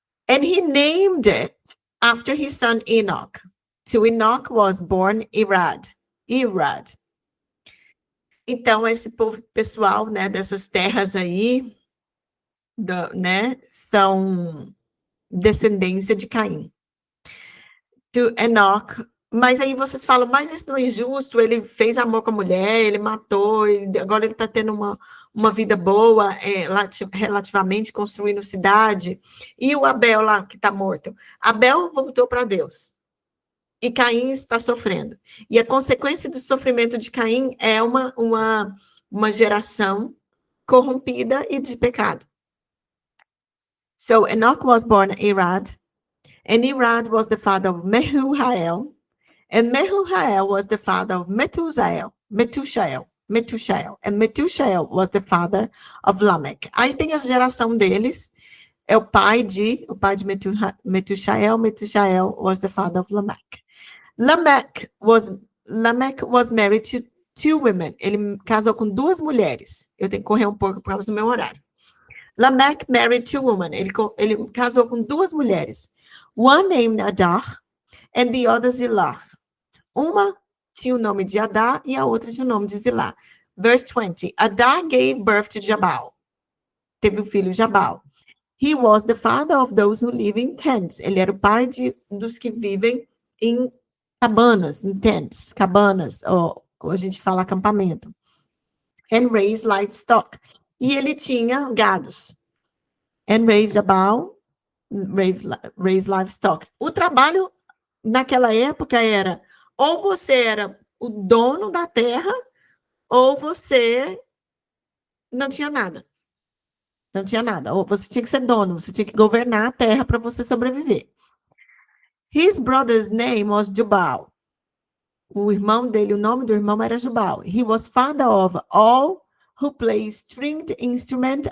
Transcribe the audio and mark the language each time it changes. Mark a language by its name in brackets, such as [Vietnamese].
[English] And he named it after his son Enoch. To Enoch was born Irad. [Portuguese] Então, esse povo pessoal, né, dessas terras aí, né, são descendência de Caim. [English] To Enoch. [Portuguese] Mas aí vocês falam, mas isso não é injusto, ele fez amor com a mulher, ele matou, agora ele está tendo uma vida boa, relativamente, construindo cidade. E o Abel lá, que está morto? Abel voltou para Deus. E Caim está sofrendo. E a consequência do sofrimento de Caim é uma geração corrompida e de pecado. [English] So Enoch was born Irad, and Irad was the father of Mehujael, and Mehujael was the father of Methusael, and Methusael was the father of Lamech. [Portuguese] Aí tem a geração deles, é o pai de Methusael. [English] Methusael was the father of Lamech. Lamech was married to 2 women. [Portuguese] Ele casou com 2 mulheres. Eu tenho que correr um pouco por causa do meu horário. [English] Lamech married 2 women. [Portuguese] Ele casou com 2 mulheres. [English] One named Adah and the other Zillah. [Portuguese] Uma tinha o nome de Adá e a outra tinha o nome de Zilá. [English] Verse 20. Adah gave birth to Jabal. [Portuguese] Teve o filho Jabal. [English] He was the father of those who live in tents. [Portuguese] Ele era o pai dos que vivem em cabanas, em tents, cabanas, ou a gente fala acampamento. [English] And raise livestock. [Portuguese] E ele tinha gados. [English] And raise Jabal, raise livestock. [Portuguese] O trabalho naquela época era, ou você era o dono da terra, ou você não tinha nada. Não tinha nada. Ou você tinha que ser dono, você tinha que governar a terra para você sobreviver. [English] His brother's name was Jubal. [Portuguese] O irmão dele, o nome do irmão era Jubal. [English] He was father of all who play stringed instrument.